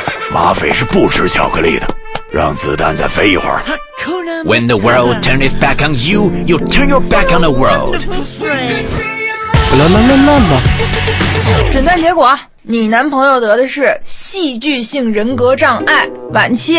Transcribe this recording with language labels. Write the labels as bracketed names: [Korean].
[Chinese] 马匪是不吃巧克力的，让子弹再飞一会儿。 [English] When the world turns its back on you, you turn your back on the world. 啦啦啦啦啦！ [Chinese] 诊断结果，你男朋友得的是戏剧性人格障碍晚期。